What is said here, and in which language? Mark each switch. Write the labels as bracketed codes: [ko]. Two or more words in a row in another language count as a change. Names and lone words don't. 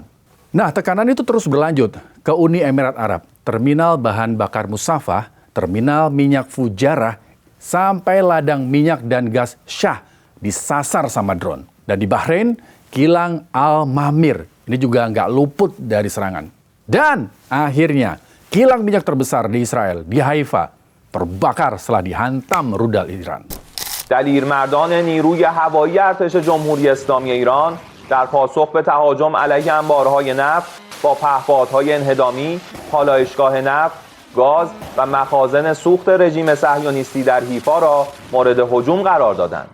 [id] Nah, tekanan itu terus berlanjut ke Uni Emirat Arab, terminal bahan bakar Musafah, terminal minyak Fujairah, sampai ladang minyak dan gas Shah disasar sama drone. Dan di Bahrain, kilang Al-Mamir ini juga nggak luput dari serangan. Dan akhirnya, kilang minyak terbesar di Israel, di Haifa, terbakar setelah dihantam rudal Iran. [fa] دلیرمردان نیروی هوایی ارتش جمهوری اسلامی ایران در پاسخ به تهاجم علیه انبارهای نفت با پهپادهای انهدامی، پالایشگاه نفت، گاز و مخازن سوخت رژیم صهیونیستی در حیفا را مورد هجوم قرار دادند.